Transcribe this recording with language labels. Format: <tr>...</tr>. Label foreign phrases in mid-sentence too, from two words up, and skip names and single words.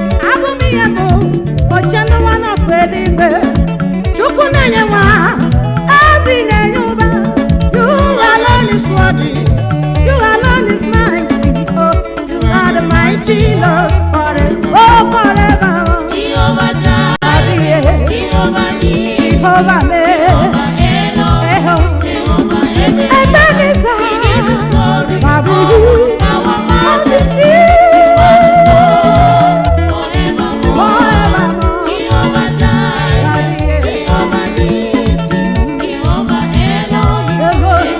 <ig>Abụ m ihe bụ oche n'ụwa n'ọkụ eluigwe. Chukwu na-enye nwa, ezi na-enye ụba.</ig> <en>You alone is worthy. You alone is mighty. Oh, you are the mighty Lord forever. Oh, forever. Jehovah Jireh, Daddy, eh. Jehovah Nissi, Jehovah, eh. Jehovah Elohim, Eh, oh. Jehovah Ebenezer. Ebenezer. We give you glory, Babu. honor, power, majesty. Majesty. You are the Lord forevermore. Forevermore. Jehovah Jireh, Daddy, eh. Jehovah Nissi, Jehovah Elohim, Elohim.</en>